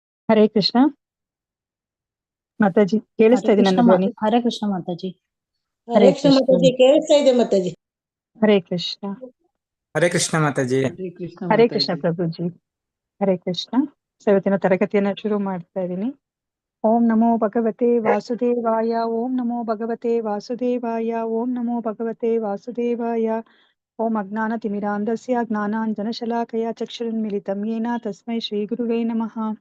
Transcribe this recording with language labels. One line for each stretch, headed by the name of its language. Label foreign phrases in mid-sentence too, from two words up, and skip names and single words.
Kannada: ಹರೇ ಕೃಷ್ಣ ಮಾತಾಜಿ, ಕೇಳಿಸ್ತಾ ಇದೆ ನನ್ನ ಧ್ವನಿ? ಹರೇ ಕೃಷ್ಣ ಮಾತಾಜಿ. ಹರೇ ಕೃಷ್ಣ ಮಾತಾಜಿ, ಕೇಳಿಸ್ತಾ ಇದೆ ಮಾತಾಜಿ. ಹರೇ ಕೃಷ್ಣ. ಹರೇ ಕೃಷ್ಣ ಮಾತಾಜಿ. ಹರೇ ಕೃಷ್ಣ ಪ್ರಭುಜಿ. ಹರೇ ಕೃಷ್ಣ. ಇವತ್ತಿನ ತರಗತಿಯನ್ನ ಶುರು ಮಾಡ್ತಾ ಇದ್ದೀನಿ.
Sanskrit: ಓಂ ನಮೋ ಭಗವತೆ ವಾಸುದೇವಾಯ, ಓಂ ನಮೋ ಭಗವತೆ ವಾಸುದೇವಾಯ, ಓಂ ನಮೋ ಭಗವತೆ ವಾಸುದೇವಾಯ. ಓಂ ಅಜ್ಞಾನ ತಿಮಿರಾಂಧಸ್ಯ ಜ್ಞಾನಾಂಜನ ಶಲಾಕಯ ಚಕ್ಷುರುನ್ಮಿಲಿತಂ ಯೇನ ತಸ್ಮೈ ಶ್ರೀ ಗುರುವೇ ನಮಃ.